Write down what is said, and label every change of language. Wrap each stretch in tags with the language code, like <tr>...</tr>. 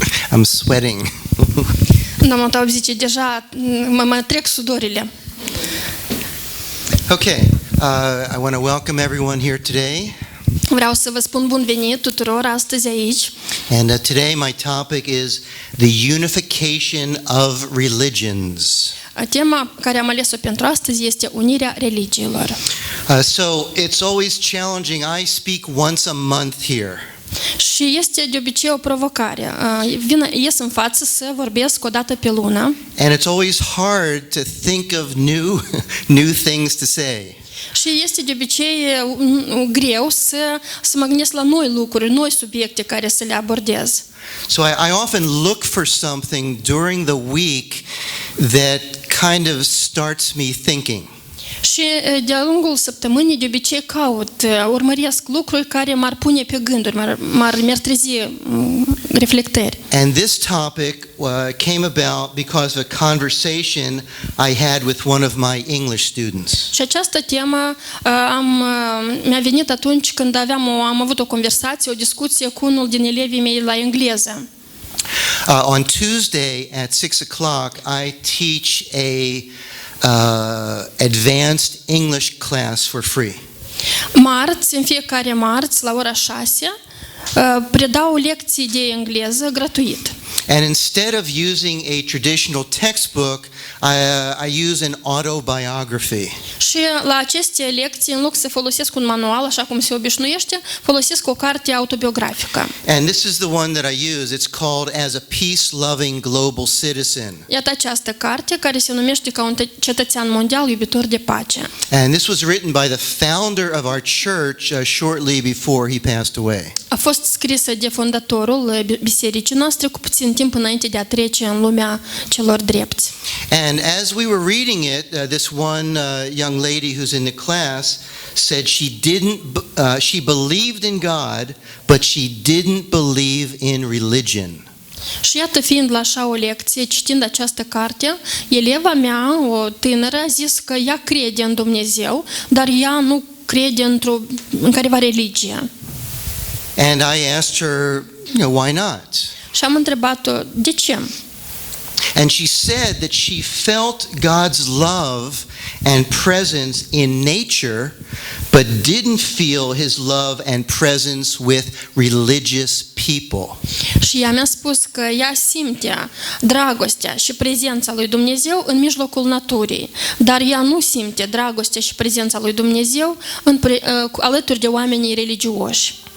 <en>I'm sweating.</en> <ro>Domnul Taub zice, deja mă trec sudorile.</ro> <en>Okay, I want to welcome everyone here today.</en> <ro>Vreau să vă spun bun venit tuturor astăzi aici.</ro> <en>And today my topic is the unification of religions.</en> <ro>Tema care am ales-o pentru astăzi este unirea religiilor.</ro> <en>So it's always challenging. I speak once a month here.</en> <ro>Și este de obicei o provocare. Ies în față să vorbesc o dată pe lună.</ro> <en>And it's always hard to think of new things to say.</en> <ro>Și este de obicei greu să mă gândesc la noi lucruri, noi subiecte care să le abordez.</ro> <en>So I often look for something during the week that kind of starts me thinking.</en> <ro>Și de-a lungul săptămânii de obicei urmăresc lucruri care m-ar pune pe gânduri, mi-ar trezi reflectări.</ro> <en>And this topic came about because of a conversation I had with one of my English students.</en> <ro>Și această temă mi-a venit atunci când am avut o conversație, o discuție cu unul din elevii mei la engleză.</ro> <en>On Tuesday at 6 o'clock, I teach a advanced English class for free.</en> <ro>În fiecare marți, la ora 6, predau lecții de engleză gratuit.</ro> <en>And instead of using a traditional textbook, I use an autobiography.</en> <ro>Și la aceste lecții, în loc să folosesc un manual, așa cum se obișnuiește, folosesc o carte autobiografică.</ro> <en>And this is the one that I use. It's called As a Peace-Loving Global Citizen.</en> <ro>Iată această carte care se numește ca un cetățean mondial iubitor de pace.</ro> <en>And this was written by the founder of our church shortly before he passed away.</en> <ro>A fost scrisă de fondatorul bisericii noastre cu puțin timp înainte de a trece în lumea celor drepți.</ro> <en>And as we were reading it, this one young lady who's in the class said she believed in God, but she didn't believe in religion.</en> <ro>Și iată, fiind la așa o lecție, citind această carte, eleva mea, o tânără, a zis că ea crede în Dumnezeu, dar ea nu crede în careva religie.</ro> <en>And I asked her, why not?</en> <ro>Și am întrebat-o, de ce?</ro> <en>And she said that she felt God's love and presence in nature, but didn't feel His love and presence with religious people.</en> <ro>Și ea mi-a spus că ea simtea dragostea și prezența lui Dumnezeu în mijlocul naturii, dar ea nu simte dragostea și prezența lui Dumnezeu alături de oamenii religioși.</ro>